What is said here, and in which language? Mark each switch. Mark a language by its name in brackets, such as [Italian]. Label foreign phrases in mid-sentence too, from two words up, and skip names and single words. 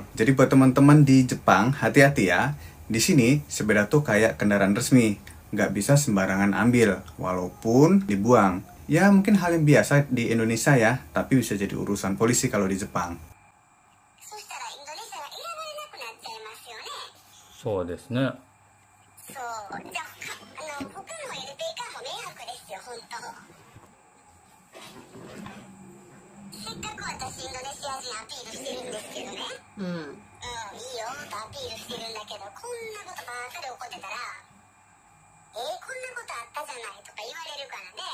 [Indonesian] Jadi buat teman-teman di Jepang, hati-hati ya. Di sini, sepeda tuh kayak kendaraan resmi. Nggak bisa sembarangan ambil, walaupun dibuang. Ya mungkin hal yang biasa di Indonesia ya, tapi bisa jadi urusan polisi kalau di Jepang. [Japanese] そうですね。そう。じゃあ、他の LP カーも迷惑ですよ、本当。せっかく私インドネシア人アピールしてるんですけどね。いいよとアピールしてるんだけど、こんなことばっかり起こってたら、こんなことあったじゃないとか言われるからね。